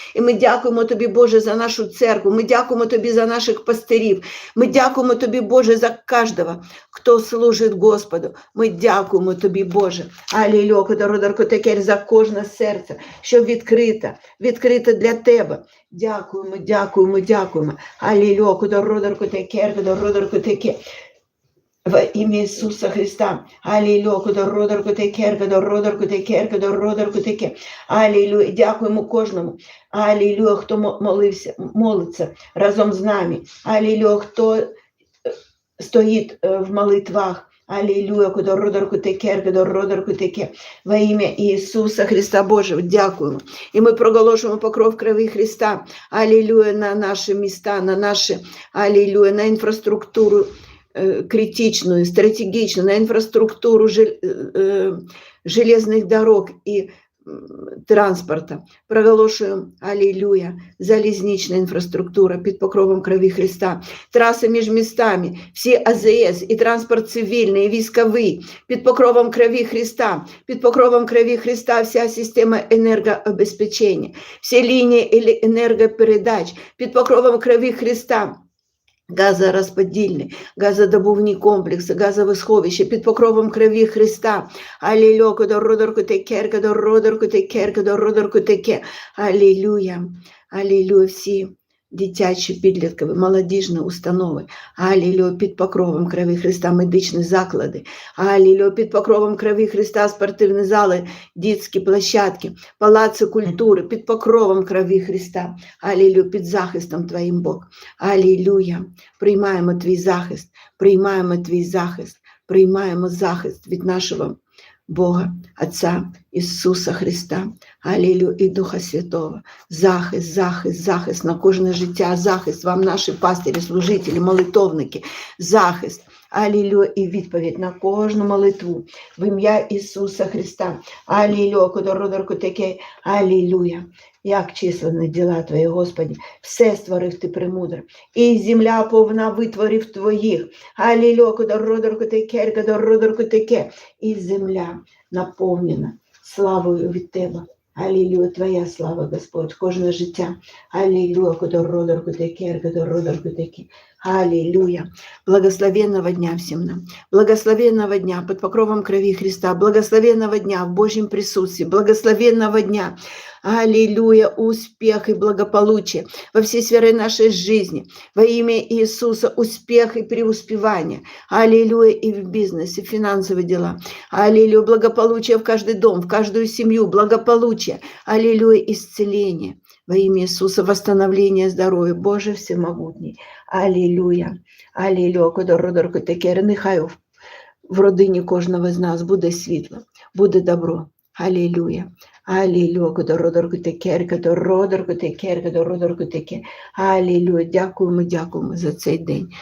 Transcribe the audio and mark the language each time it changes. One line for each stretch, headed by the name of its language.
Ukrainian: І ми дякуємо Тобі, Боже, за нашу церкву, ми дякуємо Тобі за наших пастирів, ми дякуємо Тобі, Боже, за кожного, хто служить Господу. Ми дякуємо Тобі, Боже, аллилуйя, кудородоркутекер, за кожне серце, що відкрите для Тебе. Дякуємо, дякуємо, дякуємо. Аллилуйя, кудородоркутекер, кудородоркутекер. Во ім'я Ісуса Христа. Аллилуйя, кудородоркутекер, кудородоркутекер, кудородоркутекер. Аллилуйя. Дякуємо кожному. Аллилуйя, хто молиться разом з нами. Аллилуйя, хто стоїть в молитвах. Аллилуйя, кудородоркутекер, кудородоркутекер. Во ім'я Ісуса Христа Божого. Дякуємо. І ми проголошуємо покров крові Христа. Аллилуйя, на наші міста, на наші, аллилуйя, на інфраструктуру
Russian: критичную, стратегичную, на инфраструктуру железных дорог и транспорта.
Ukrainian: Проголошуємо, аллилуйя, залізнична інфраструктура під покровом крові Христа, траси між містами, всі АЗС і транспорт цивільний, і військовий, під покровом крові Христа, під покровом крові Христа вся система енергообезпечення, всі лінії енергопередач, під покровом крові Христа, газорозподільні, газодобувні комплекси, газове сховище під покровом крові Христа. Аллилуйя, кудородоркутекер, кудородоркутекер, кудородоркутекер. Аллилуйя, аллилуйя, всі дитячі, підліткові, молодіжні установи. Аллилуйя, під покровом крові Христа, медичні заклади. Аллилуйя, під покровом крові Христа, спортивні зали, дитячі площадки, палаци культури, під покровом крові Христа. Аллилуйя, під захистом Твоїм, Бог. Аллилуйя, приймаємо Твій захист, приймаємо Твій захист, приймаємо захист від нашого Бога, Отца Ісуса Христа, аллилуйя, і Духа Святого. Захист, захист, захист на кожне життя, захист вам, наші пастирі, служителі, молитовники, захист, аллилуйя, і відповідь на кожну молитву в ім'я Ісуса Христа. Аллилуйя, кудородоркутекер, аллилуйя. Як численні діла Твої, Господи, все створив Ти премудро, і земля повна витворів Твоїх. Аллилуйя, кудородоркутекер, кудородоркутекер, і земля наповнена славою від Тебе. Аллилуйя, Твоя слава, Господь, кожне життя. Аллилуйя, кудородоркутекер, кудородоркутекер. Аллилуйя.
Russian: Благословенного дня всем нам. Благословенного дня под покровом крови Христа. Благословенного дня в Божьем присутствии. Благословенного дня. Аллилуйя. Успех и благополучие во всей сфере нашей жизни. Во имя Иисуса успех и преуспевание. Аллилуйя. И в бизнесе, финансовые дела. Аллилуйя. Благополучие в каждый дом, в каждую семью. Благополучие. Аллилуйя. Исцеление. Во имя Иисуса восстановление здоровья.
Ukrainian: Боже всемогутний. Аллилуйя. Аллилуйя. Кудородоркутекер. Нехай в родині кожного з нас буде світло, буде добро. Аллилуйя. Аллилуйя. Кудородоркутекер, кудородоркутекер, кудородоркутекер. Аллилуйя. Дякуємо, дякуємо за цей день.